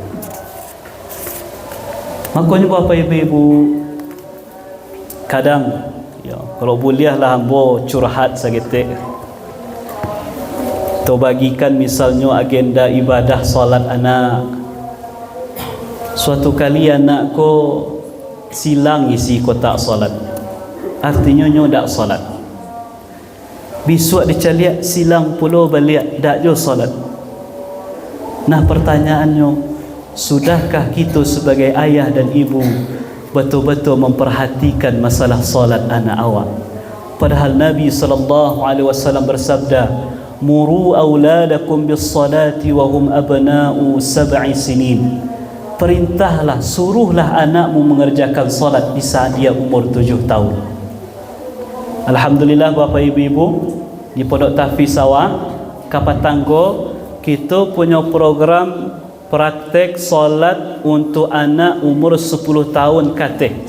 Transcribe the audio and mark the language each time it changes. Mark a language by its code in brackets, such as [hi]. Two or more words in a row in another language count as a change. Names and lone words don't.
[id] Makanya Bapak Ibu, kadang kalau bolehlah hambo curhat segitu. To bagikan misalnya agenda ibadah solat anak. [min] Suatu kali anak ko silang isi kotak solat. Artinya nyo dak solat. Besok dicaliak silang puluh balik dak jo solat. [id] Nah pertanyaannya, sudahkah kita sebagai ayah dan ibu betul-betul memperhatikan masalah solat anak awak? Padahal Nabi SAW bersabda, [ar] مروا أولادكم بالصلاة وهم أبناء 7 سنين. [id] Perintahlah, suruhlah anakmu mengerjakan solat di saat dia umur 7 tahun. Alhamdulillah Bapak Ibu, di Pondok Tahfiz Awak Kapatanggo, kita punya program praktek solat untuk anak umur 10 tahun kateh.